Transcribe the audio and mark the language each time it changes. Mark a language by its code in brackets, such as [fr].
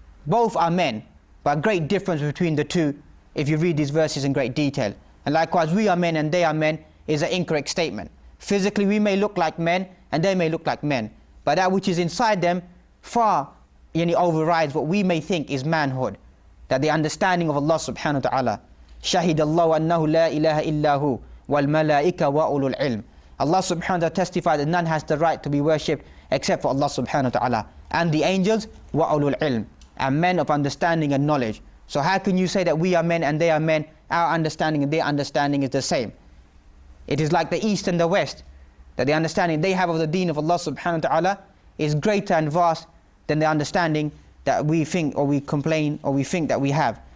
[en] Both are men, but great difference between the two if you read these verses in great detail. And likewise, we are men and they are men is an incorrect statement. Physically we may look like men and they may look like men, but that which is inside them far overrides what we may think is manhood. That the understanding of Allah subhanahu wa ta'ala, [ar] شَهِدَ اللَّهُ أَنَّهُ لَا إِلَهَ إِلَّا هُ وَالْمَلَائِكَ وَأُولُو الْعِلْمِ. [en] Allah subhanahu wa ta'ala testified that none has the right to be worshipped except for Allah subhanahu wa ta'ala, and the angels, [ar] وَأُولُو الْعِلْمِ, [en] and men of understanding and knowledge. So how can you say that we are men and they are men? Our understanding and their understanding is the same. It is like the East and the West, that the understanding they have of the deen of Allah subhanahu wa ta'ala is greater and vast than the understanding that we think or we complain or we think that we have.